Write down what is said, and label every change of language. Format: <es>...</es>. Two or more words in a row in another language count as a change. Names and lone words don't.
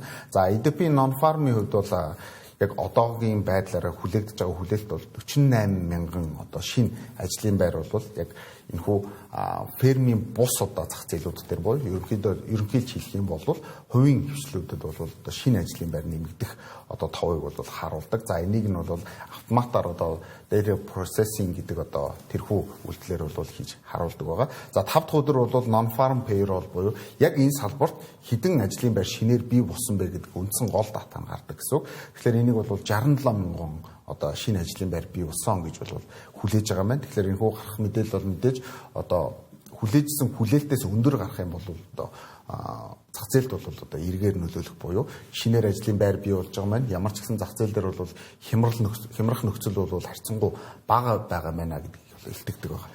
<mn>За ADP non-farm-ийн хувьд бол яг одоогийн байдлаараа хүлээгдэж байгаа хүлээлт бол 48 мянган одоо шинэ ажлын байр бол яг энэхүү фермийн бус одоо зах зээлүүд дээр буюу ерөнхийдөө хэлэх юм бол хувийн хвшлүүдэд бол одоо шинэ ажлын байр нэмэгдэх одоо товыг бол харуулдаг. За энийг нь бол автоматар одоо</mn> <en>data processing</en> <mn>гэдэг одоо тэрхүү үйлдэлээр бол хийж харуулдаг байгаа. За 5 дахь өдөр бол</mn> <en>non-farm payroll</en> <mn>буюу яг энэ салбарт хэдэн ажлын байр шинээр бий болсон бэ гэдэг үндсэн гол дата нь гардаг гэсэн үг. Тэгэхээр энийг бол 67 мянган одоо шинэ ажлын байр бий болсон гэж бол хүлээж байгаа маань. Тэгэхээр энэ хүү гарах мэдээлэл бол мэдээж одоо хүлээжсэн хүлээлтээс өндөр гарах юм бол одоо зах зээлд бол одоо эргээр нөлөөлөх буюу шинээр ажлын байр бий болж байгаа маань ямар ч гэсэн зах зээл дээр бол хямрах нөхцөл бол харьцангуй бага байгаа мэнэ гэдэг илтгэдэг байна.</mn>